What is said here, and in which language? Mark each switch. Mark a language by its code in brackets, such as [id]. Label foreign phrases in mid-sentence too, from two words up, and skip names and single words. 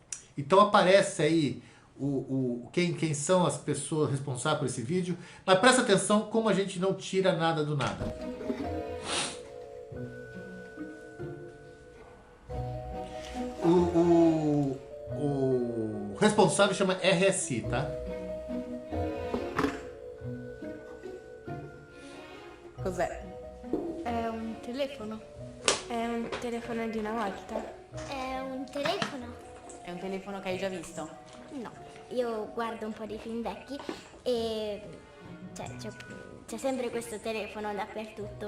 [pt] Então aparece aí quem são as pessoas responsáveis por esse vídeo, mas presta atenção como a gente não tira nada do nada. O responsável chama RSI, tá? [it] Cos'è? È un telefono. È un telefono di una volta. È un telefono? È un telefono che hai già visto? No, io guardo un po' di film vecchi e c'è sempre questo telefono dappertutto.